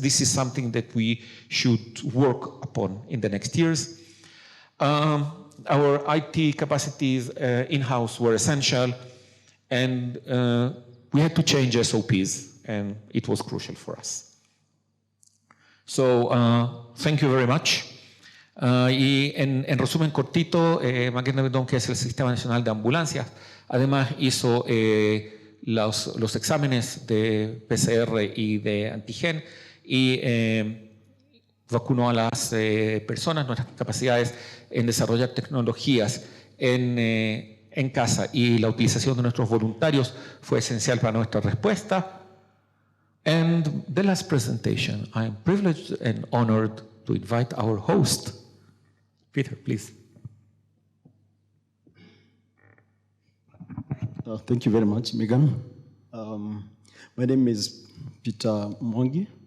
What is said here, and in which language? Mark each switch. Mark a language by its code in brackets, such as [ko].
[en] This is something that we should work upon in the next years. Our IT capacities in-house were essential, and we had to change SOPs, and it was crucial for us. So, thank you very much. [es] Y en resumen cortito, Magen David Adom, que es el Sistema Nacional de Ambulancias, además hizo los exámenes de PCR y de antigen y vacunó a las personas. Nuestras capacidades en desarrollar tecnologías en casa y la utilización de nuestros voluntarios fue esencial para nuestra respuesta. [en] And the last presentation, I am privileged and honored to invite our host. Peter, please. Thank you very much, Megan. My name is Peter Mwangi.